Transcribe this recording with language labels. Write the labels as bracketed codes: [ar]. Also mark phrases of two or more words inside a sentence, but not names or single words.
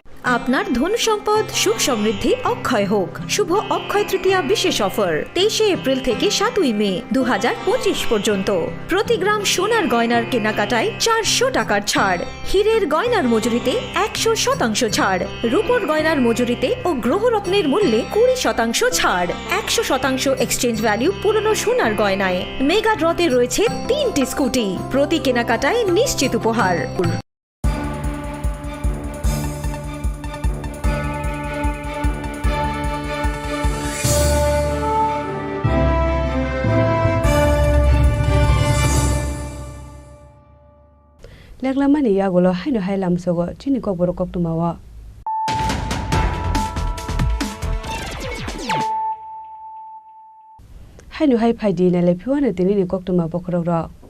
[bn] আপনার ধন সম্পদ সুখ সমৃদ্ধি অক্ষয় হোক শুভ অক্ষয় তৃতীয়া বিশেষ অফার 23 এপ্রিল থেকে 7 মে 2025 পর্যন্ত প্রতি গ্রাম সোনার গয়নার কেনাকাটায় 400 টাকার ছাড় হীরের গয়নার মজুরিতে 100% ছাড় রূপোর গয়নার মজুরিতে ও গ্রহরত্নের মূল্যে 20% ছাড় 100% [en] exchange value [bn] পুরনো সোনার গয়নায় [en] mega draw-te [bn] রয়েছে 3টি স্কুটি প্রতি কেনাকাটায় নিশ্চিত উপহার [trp] Lenglamani yagulo haino hailam sogo chini kokborok koktumawa haino hai phaidi na lepiwana tinini koktuma bokrogro